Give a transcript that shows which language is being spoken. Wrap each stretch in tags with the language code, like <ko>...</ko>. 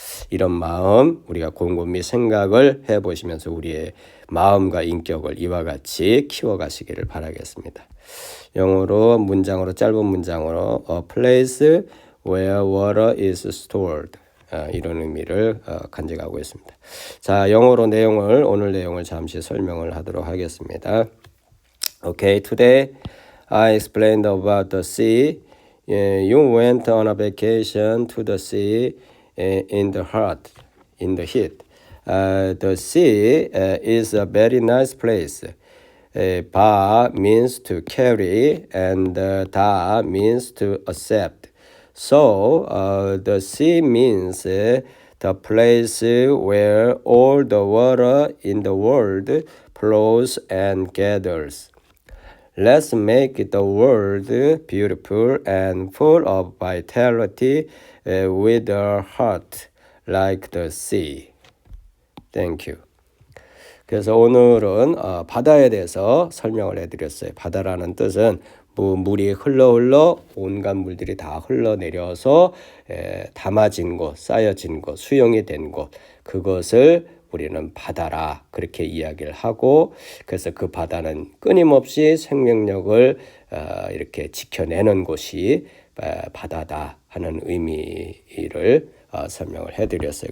<ko>이런 마음 우리가 곰곰이 생각을 해보시면서 우리의 마음과 인격을 이와 같이 키워가시기를 바라겠습니다. 영어로 문장으로 짧은 문장으로</ko> <en>A place where water is stored</en> <ko>이런 의미를 간직하고 있습니다. 자, 영어로 오늘 내용을 잠시 설명을 하도록 하겠습니다.</ko> <en>Okay, today I explained about the sea. You went on a vacation to the sea in the heat. The sea is a very nice place. Ba means to carry and da means to accept. So the sea means the place where all the water in the world flows and gathers. Let's make the world beautiful and full of vitality with a heart like the sea. Thank you.</en> <ko>그래서 오늘은 바다에 대해서 설명을 해드렸어요. 바다라는 뜻은 물이 흘러 온갖 물들이 다 흘러내려서 담아진 곳, 쌓여진 곳, 수용이 된 곳, 그것을 우리는 바다라 그렇게 이야기를 하고 그래서 그 바다는 끊임없이 생명력을 이렇게 지켜내는 곳이 바다다 하는 의미를 설명을 해드렸어요.</ko>